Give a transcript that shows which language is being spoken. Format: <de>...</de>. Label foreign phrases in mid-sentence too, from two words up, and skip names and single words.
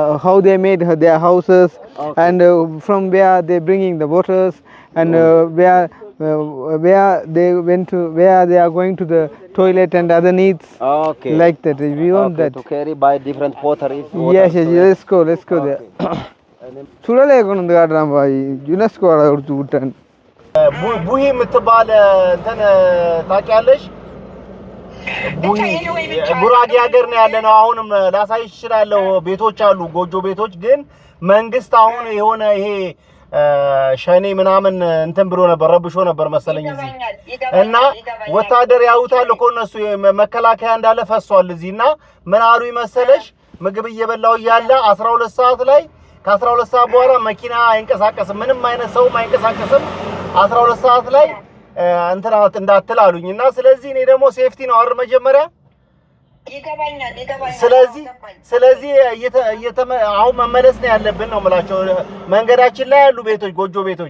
<en>How they made their houses, and from where they bringing the waters, and where they went to, where they are going to the toilet and other needs. Okay. Like that, we want that. To carry by different potteries. Yes, let's go there.</en> <ta>சுழலே கொண்டு வந்து காட்டுறான் பாய் யுனெஸ்கோட கொடுத்து விட்டேன்</ta> <am>ቡሂ የምትባል እንትን ታውቂያለሽ? ቡሂ ጉራጌ ሀገር ነው ያለ ነው። አሁንም ላሳይሽ እችላለሁ። ቤቶች አሉ፣ ጎጆ ቤቶች። ግን መንግስት አሁን የሆነ ይሄ ሸኔ ምናምን እንትን ብሎ ነበር፣ ረብሾ ነበር መሰለኝ እዚህ እና ወታደር ያውታል እኮ እነሱ መከላከያ እንዳለ ፈሷል እዚህ እና ምን አሉ ይመሰለሽ ምግብ እየበላው እያለ 12 ሰዓት ላይ ከ12 ሰዓት በኋላ መኪና አይንቀሳቀስም፣ ምንም አይነት ሰው አይንቀሳቀስም 12 ሰዓት ላይ እንትናት እንዳትል አሉኝ እና ስለዚህ እኔ ደግሞ ሴፍቲ ነው አይደል መጀመሪያ ይገባኛል። ስለዚህ አሁን መመለስ ነው ያለብን ነው የምላቸው። መንገዳችን ላይ ያሉ ቤቶች ጎጆ ቤቶች</am>